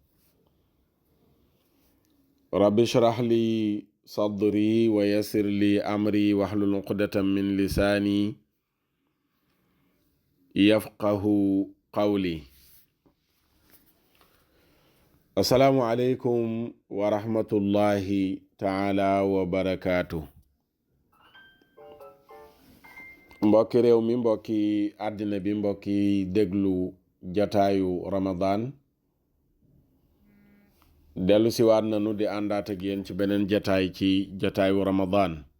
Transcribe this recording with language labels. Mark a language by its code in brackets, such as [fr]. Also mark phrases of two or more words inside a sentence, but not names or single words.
[ar] رب اشرح لي صدري ويسر لي أمري واحلل عقدة من لساني يفقه قولي. السلام عليكم ورحمة الله تعالى وبركاته. [wo] mbokki réew mi mbokki àddina bi mbokki déglu jataayu Ramadan dellu si waat nanu di àndaat ak yéen ci beneen jataay ci jataayu Ramadan